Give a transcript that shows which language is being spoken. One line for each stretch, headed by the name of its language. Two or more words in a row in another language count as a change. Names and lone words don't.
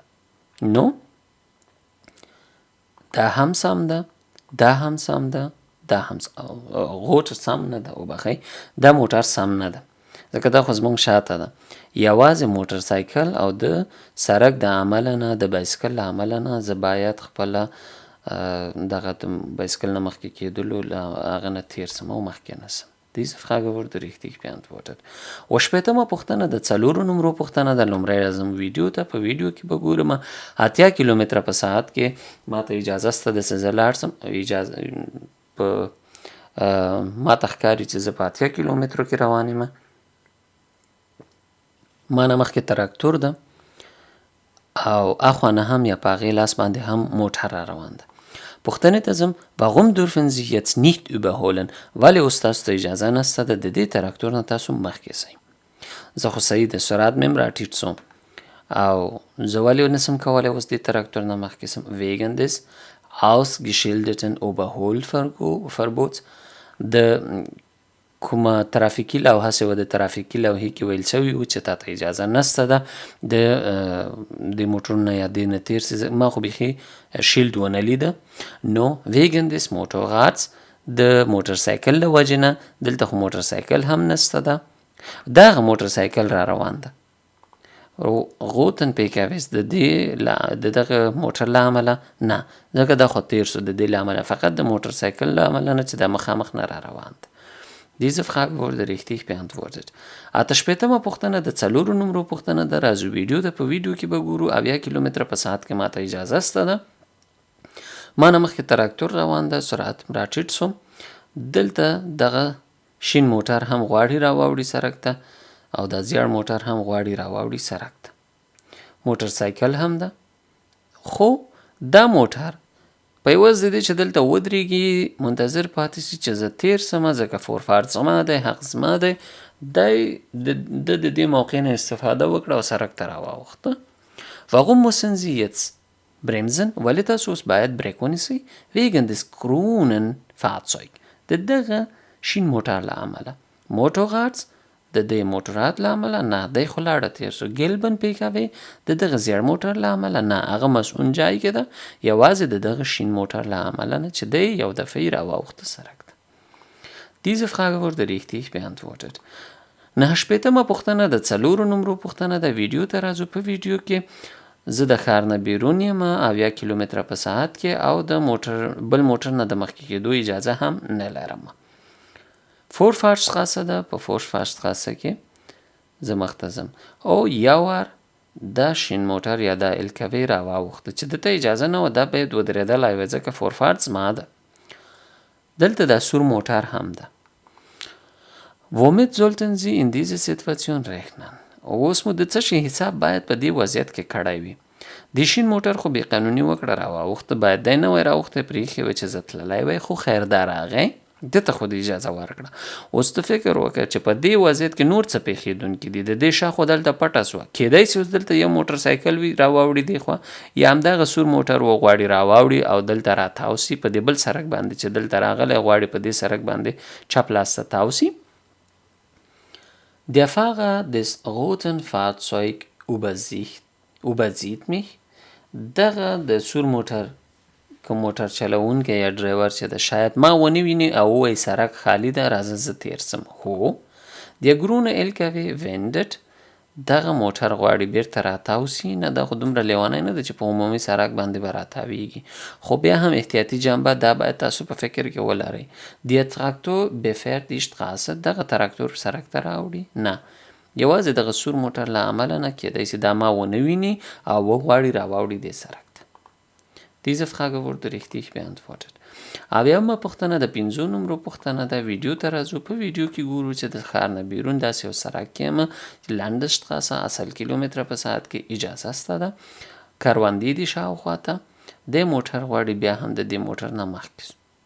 Pashto: نو دا هم سم ده، دا هم سم ده، دا هم غوټ سم نه ده، وبخئ دا موټر سم نه ده ځکه دا خو زمونږ شاته ده. یوازې موټرسایکل او د سړک د عمله نه د بایسکل له عمله نه زه باید خپله دغه بایسکل نه مخکې کېدلو له هغه نه تېر سم او مخکې نه سم.
German: Diese Frage wurde richtig beantwortet.
Pashto: شپېتمه پوښتنه د 4 نمرو پوښتنه ده. لومړی راځم ویډیو ته. په ویډیو کې به ګورم 80 کیلومتره په ساعت کې ما ته اجازه شته د چې زه لاړ سم. ما ته ښکاري چې زه په 80 کیلومترو کې روان یم. ما نه مخکې تراکتور ده او اخوانه هم یا په هغې لاس باندې هم موټر را روان ده. پوښتنې ته ځم.
German: Warum dürfen Sie jetzt nicht überholen؟
Pashto: ولې اوس تاسو ته اجازه نشته ده د دې تراکتور نه تاسو مخکې سئ؟ زه خو صحیح د سرعت مې هم راټیټ سو او زه ولې نسم کولی اوس دې تراکتور نه مخکې سم؟
German: wegen des ausgeschilderten Überholverbots.
Pashto: د کومه ترافیکي لوحه چې وه د ترافیکي لوحې کې ویل شوي وو چې تا ته اجازه نشته ده د موټرونو نه یا دې نه تېر سي. ما خو بیخي شیلډ ونه لیده. نو
German: wegen des Motorrads
Pashto: د موټرسایکل له وجې نه دلته خو موټرسایکل هم نشته ده، دغه موټرسایکل را روان ده. غوتن پیکاویس د دغه موټر له امله نه، ځکه دا خو تېر سو د دې له امله، فقط د موټرسایکل له امله نه چې دا مخامخ نه را روان ده.
German: Diese Frage wurde richtig beantwortet.
Pashto: 8 پوښتنه د 4 نمرو پوښتنه ده. راځو ویډیو ته. په ویډیو کې به ګورو 80 کیلومتره په ساعت کې ما ته اجازه شته ده. ما نه مخکې تراکتور روان ده، سرعت م راټیټ سو. دلته دغه شین موټر هم غواړي راواوړي سړک ته او دا زیړ موټر هم غواړي راواوړي سړک ته. موټرسایکل هم ده، خو دا موټر په یوازې د دې چې دلته ودرېږي منتظر پاتې شي چې زه تېر سمه، ځکه فورفارد زما دی، حق زما دی. دی د دې موقع نه استفاده وکړه او سړک ته راواوښته.
German: Warum müssen Sie jetzt bremsen؟
Pashto: ولې تاسو اوس باید بریک ونیسئ؟
German: wegen des grünen Fahrzeug
Pashto: د دغه شین موټر له امله. Motorrads د دې موټرات له امله نه، دی خو لاړه تېر سو.
German: gelben Pkw
Pashto: د دغه زیړ موټر له امله نه، هغه مسؤون جای کې ده، یوازې د دغه شین موټر له امله نه چې دی یو دفعه یې راواوښته سړک ته.
German: Diese Frage wurde richtig beantwortet.
Pashto: 9 پوښتنه د 4 نمرو پوښتنه ده. ویډیو ته راځو. په ویډیو کې زه د ښار نه بیرون یم 80 کیلومتره په ساعت کې او د بل موټر نه د مخکې کېدو اجازه هم نه لرم. Vorfahrtsstraße ده، په Vorfahrtsstraße کې زه مخته ځم او یو وار دا شین موټر یا دا LKW را واوښته چې دته اجازه نه وه، دا باید ودرېدلی وای ځکه Vorfahrt زما ده. دلته دا سور موټر هم ده.
German: Womit sollten Sie in dieser Situation rechnen؟
Pashto: اوس مو د څه شي حساب باید په دې وضعیت کې کړی وي. د شین موټر خو بې قانوني وکړه را واوښته، باید دی نه وای راوښتی، پرېښې وی چې زه تللی وی، خو خیر دا راغی دته خو د اجازه ورکړه. اوس ته فکر وکړه چې په دې وضعیت کې نور څه پېښېدونکي دي. د دې شا خو دلته پټه سوه، کیدای سي اوس دلته یو موټر سایکل وي را واوړي دې خوا، یا همدغه سور موټر وغواړي را واوړي او دلته را تاو سي په دې بل سړک باندې چې دلته راغلی غواړي په دې سړک باندې چپ لاس ته تاو سي.
German: Der Fahrer des roten Fahrzeug übersieht mich.
Pashto: دغه د سور موټر کوم موټر چلوونکی یا ډرایور چې ده شاید ما ونه ویني او ووایي سړک خالي ده راځه زه تېر سم.
German: هو Der grüne LKW wendet.
Pashto: دغه موټر غواړي بیرته راتاو سي. نه دا خو دومره لیونی نه ده چې په عمومي سړک باندې به راتاویږي، خو بیا هم احتیاطي جنبه دا باید تاسو په فکر کې ولرئ.
German: Der Traktor befährt die Straße.
Pashto: دغه تراکتور سړک ته راوړي؟ نه، یوازې دغه سور موټر له امله نه، کیدای سي دا ما ونه ویني او وغواړي راواوړي دې سړک ته.
German: Diese Frage wurde richtig beantwortet.
Pashto: اویمه پوښتنه د 5 نمرو پوښتنه ده. ویډیو ته راځو. په ویډیو کې ګورو چې د ښار نه بیرون داسې یو سړک کې یم، لندشټراسه 80 کیلومتره په ساعت کې اجازه سته ده، کروندې دي شاوخوا ته، دې موټر غواړي بیا هم د دې موټر نه مخکې سو.